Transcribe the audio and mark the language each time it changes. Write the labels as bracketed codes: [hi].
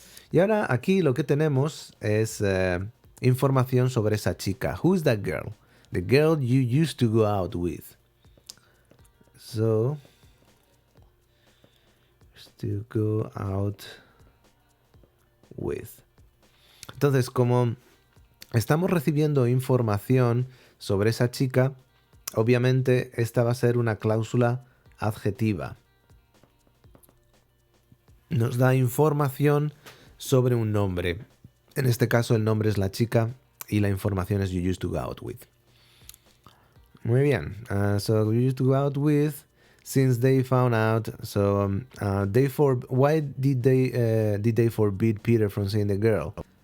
[es] Y ahora aquí lo que tenemos es información sobre esa chica. [en] Who's that girl? The girl you used to go out with. So, to go out with. [es] Entonces, como estamos recibiendo información sobre esa chica, obviamente esta va a ser una cláusula adjetiva. Nos da información sobre un nombre. En este caso el nombre es la chica y la información es [en] you used to go out with. [es] Muy bien. [en] So you used to go out with since they found out. So why did they forbid Peter from seeing the girl?